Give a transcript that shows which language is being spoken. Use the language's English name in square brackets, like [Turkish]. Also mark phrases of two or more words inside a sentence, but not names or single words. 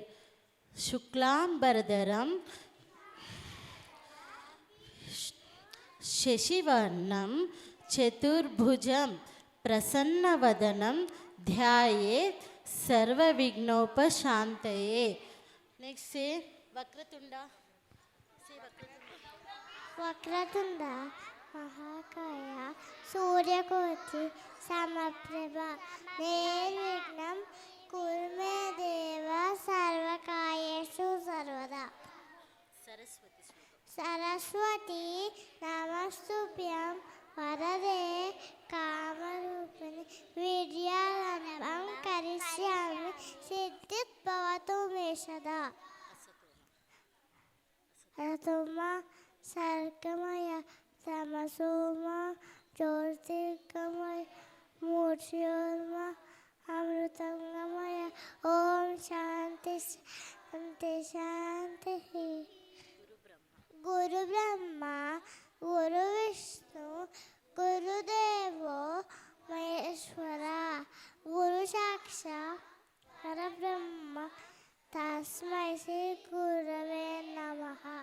[Sanskrit] शुक्लं बरधरं शशिवर्णं चतुर्भुजं प्रसन्नवदनं ध्यायेत् सर्व विघ्नोपशान्तये. [English] Next say Vakratunda. Say Vakratunda. [Sanskrit] వక్రతుండ మహాకాయ సూర్యకోటి సమప్రభ నిర్విఘ్నం కుర్మే దేవ సర్వకాయేషు సర్వదా సరస్వతి నమస్తుభ్యం వరదే కామరూపిణి విద్యారంభం కరిష్యామి సిద్ధిత్ భవతు మే సదా అతమా सर्गमय तमसोम ज्योतिर्गमय मूर्त्योर्म अमृतंगमय ओम शांति शांति शांति। गुरु ब्रह्मा गुरु विष्णु गुरुदेवो महेश्वरा गुरु साक्षात् परब्रह्म तस्मै श्री गुरवे नमः।